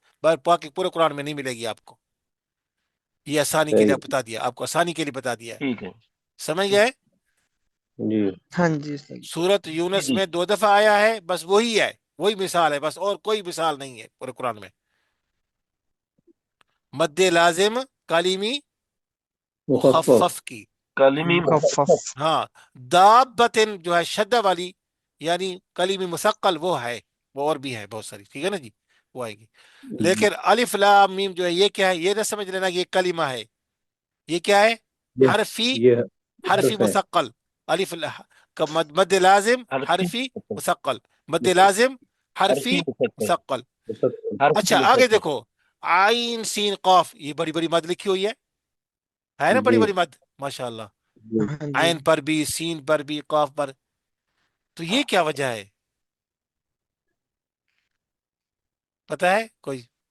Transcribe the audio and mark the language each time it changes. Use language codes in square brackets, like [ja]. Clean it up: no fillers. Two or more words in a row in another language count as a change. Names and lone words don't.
[ur] باقی پورے قرآن میں نہیں ملے گی آپ کو. یہ آسانی کے لیے صحیح. بتا دیا، آپ کو آسانی کے لیے بتا دیا ہے. ٹھیک ہے. سمجھ گئے؟ جی ہاں جی استاد. سورت جی یونس جی. میں 2 دفعہ آیا ہے بس، وہی ہے، وہی مثال ہے بس، اور کوئی مثال نہیں ہے پورے قرآن میں. مد لازم کلیمی مخفف. مخفف کی. کلمی مخفف. ہاں. دابتن جو ہے شدہ والی یعنی کلیم مثقل وہ ہے، وہ اور بھی ہے بہت ساری، ٹھیک ہے نا جی، وہ آئے گی. لیکن الف لام میم جو ہے یہ کیا ہے؟ یہ نہ سمجھ لینا یہ کلمہ ہے. یہ کیا ہے؟ یہ حرفی، یہ حرفی حرف ہے. مثقل. الف مد لازم حرفی حرفی مثقل، مد لازم حرفی حرفی مسکر. مثقل. حرفی اچھا آگے مسکر. دیکھو، عین سین قاف، یہ بڑی بڑی مد لکھی ہوئی ہے نا، بڑی جی بڑی مد، ماشاء اللہ. جی. ہاں جی. عین پر بھی، سین پر بھی، قاف پر. تو یہ کیا وجہ ہے؟ پتا ہے کوئی؟